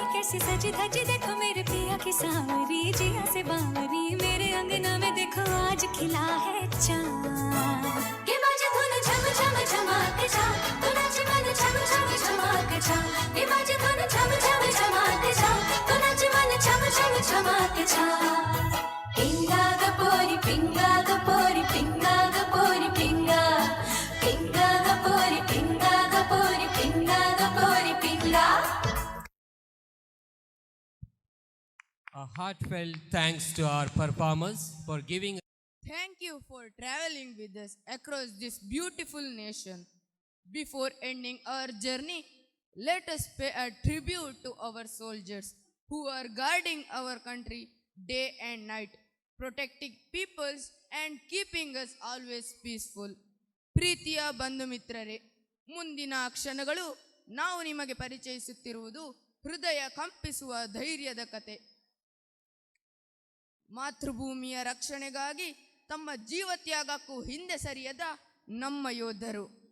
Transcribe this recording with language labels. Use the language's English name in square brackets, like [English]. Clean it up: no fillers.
[Hindi] सजी धजी देखो मेरे पिया की सावरी जिया से बावरी मेरे अंगना में देखो आज खिला है चाँद ये बाजे धुन झम झम झमाक जा तू नाच मन झम झम झमाक जा ये बाजे धुन झम झम झमाक जा तू नाच मन झम झम झमाक जा पिंगा गपोरी पिंगा गपोरी पिंगा गपोरी पिंगा पिंगा गपोरी पिंगा गपोरी पिंगा गपोरी पिंगा [English] A heartfelt thanks to our performers for giving. Thank you for traveling with us across this beautiful nation. Before ending our journey, let us pay a tribute to our soldiers who are guarding our country day and night, protecting peoples and keeping us always peaceful. [Kannada] ಪ್ರೀತಿಯ ಬಂಧು ಮಿತ್ರರೇ, ಮುಂದಿನ ಕ್ಷಣಗಳು ನಾವು ನಿಮಗೆ ಪರಿಚಯಿಸುತ್ತಿರುವುದು ಹೃದಯ ಕಂಪಿಸುವ ಧೈರ್ಯದ ಕತೆ. ಮಾತೃಭೂಮಿಯ ರಕ್ಷಣೆಗಾಗಿ ತಮ್ಮ ಜೀವತ್ಯಾಗಕ್ಕೂ ಹಿಂದೆ ಸರಿಯದ ನಮ್ಮ ಯೋಧರು.